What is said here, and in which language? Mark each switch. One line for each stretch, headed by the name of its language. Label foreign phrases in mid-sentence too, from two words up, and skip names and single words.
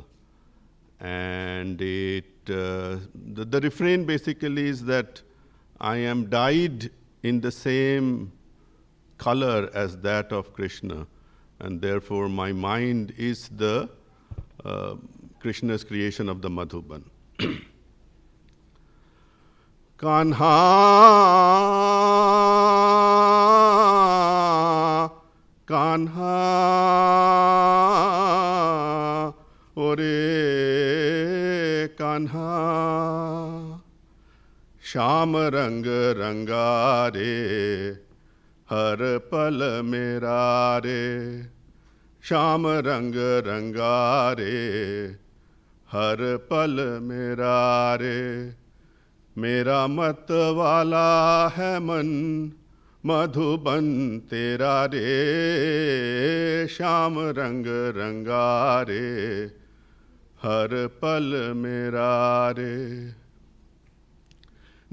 English: And the refrain basically is that I am dyed in the same color as that of Krishna, and therefore my mind is the Krishna's creation of the Madhuban. Kanha, Kanha, Ore Kanha,
Hindi: श्याम रंग रंगारे, हर पल मेरा रे, श्याम रंग रंगारे, हर पल मेरा रे. मेरा मत वाला है मन मधुबन तेरा रे श्याम रंग रंगारे हर पल मेरा रे.